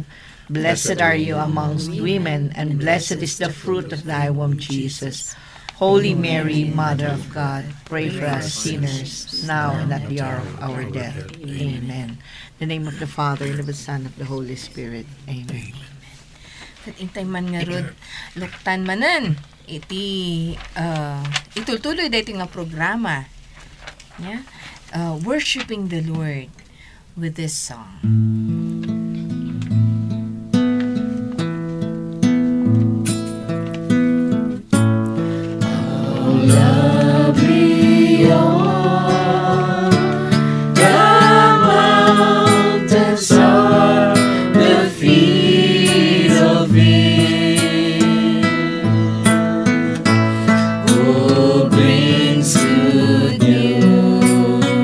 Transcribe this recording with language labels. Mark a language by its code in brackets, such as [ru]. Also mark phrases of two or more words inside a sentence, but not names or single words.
[en] Blessed are you amongst women, and blessed is the fruit of thy womb, Jesus. Holy Mary, Mother of God, pray for us sinners, now and at the hour of our death. Amen. In the name of the Father, and of the Son, and of the Holy Spirit. Amen. [ilo] Kat intay man nga rod, luktan manan, itutuloy dito nga programa. [en] Yeah? Worshiping the Lord with this song. Lovely are the mountains are the feet of Him who brings good news.